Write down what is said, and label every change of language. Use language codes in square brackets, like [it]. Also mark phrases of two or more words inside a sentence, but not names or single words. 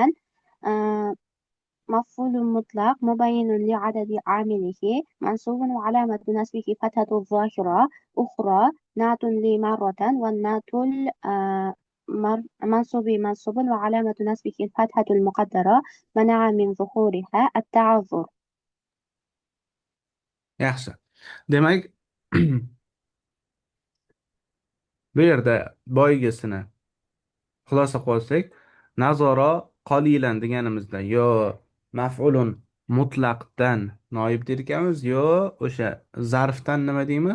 [ar] مفعول مطلق مبين لعدد عامله منصوب وعلامة نصبه فتحة الظاهرة أخرى نعت لمرة والنعت منصوب وعلامة نصبه الفتحة المقدرة منع من ظهورها التعذر. [uz] Yaxshi. Demak, bu yerda boyigisini xulosa qilsak, [ar] نظر قليلا [uz] deganimizda yo [ar] مفعول مطلق [uz] noib derkanmiz, yo o'sha zarfdan nima deymiz?